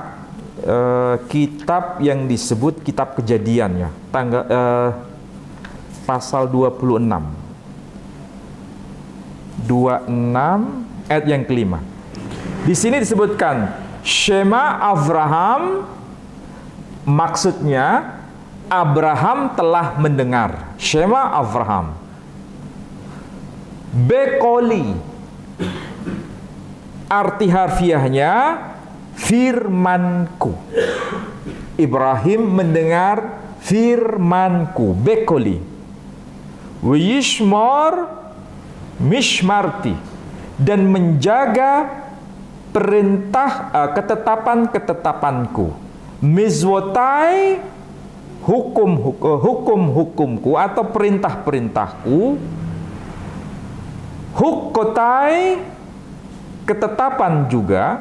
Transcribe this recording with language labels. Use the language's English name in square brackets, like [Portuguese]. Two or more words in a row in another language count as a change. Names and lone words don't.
[Indonesian] Kitab yang disebut kitab Kejadian ya, pasal 26 ayat yang kelima. Di sini disebutkan [Hebrew] שמע אברהם, [Indonesian] maksudnya Abraham telah mendengar. [Hebrew] שמע אברהם. בקולי, [Indonesian] arti harfiahnya firmanku. Ibrahim mendengar firmanku. [Hebrew] בקולי. וישמור משמרתי, [Indonesian] dan menjaga perintah ketetapan-ketetapanku. Mizwotai, hukum-hukumku atau perintah-perintahku. Hukotai, ketetapan juga.